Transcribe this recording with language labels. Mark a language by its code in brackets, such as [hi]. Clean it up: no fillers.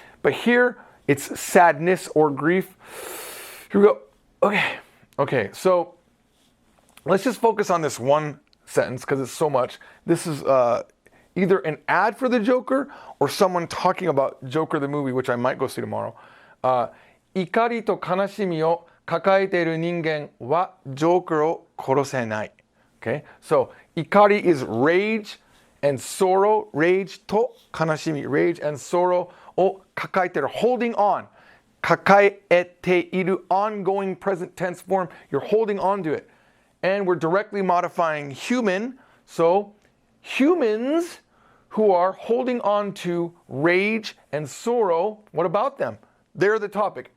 [en] But here, it's sadness or grief. Here we go. Okay, so let's just focus on this one sentence because it's so much. This is either an ad for the Joker or someone talking about Joker the movie, which I might go see tomorrow. [ja] 怒りと悲しみを抱えている人間はジョーカーを殺せない. [en] Okay, so 怒り is rage and sorrow, rage と悲しみ, rage and sorrow を抱えている, holding on. 抱えている ongoing present tense form, you're holding on to it. And we're directly modifying human, so humans who are holding on to rage and sorrow, what about them? They're the topic.